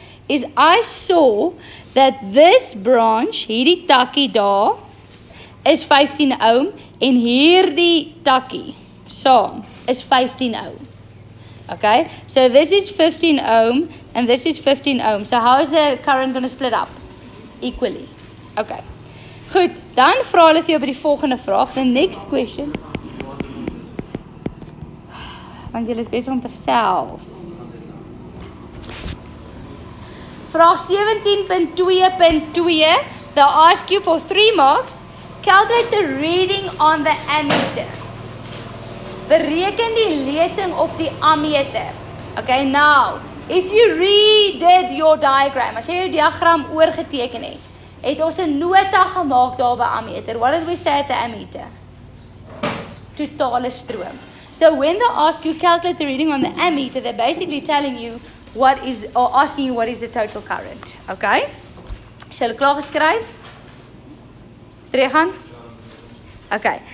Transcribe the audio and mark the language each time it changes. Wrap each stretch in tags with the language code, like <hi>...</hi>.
<en>Is I saw that this branch,</en> <af>hierdie takkie daar, is 15 ohm en hierdie takkie saam is 15 ohm.</af> <en>Okay, so this is 15 ohm and this is 15 ohm. So how is the current going to split up? Equally. Okay.</en> <af>Goed, dan vra hulle vir jou by die volgende vraag.</af> <en>The next question.</en> <af>Want julle is besig om te gesels. Vraag 17.2.2.</af> <en>They'll ask you for 3 marks. Calculate the reading on the ammeter.</en> <af>Bereken die lesing op die ammeter. Okay,</af> <en>now, if you redid your diagram,</en> <af>as jy jou diagram oorgeteken het ons 'n nota gemaak daar by ammeter.</af> <en>What did we say at the ammeter?</en> <af>Totale stroom.</af> <en>So when they ask you calculate the reading on the ammeter, they're basically telling you asking you what is the total current.</en> <af>Okay? Is jy klaar geskryf? Teruggaan? Okay.</af>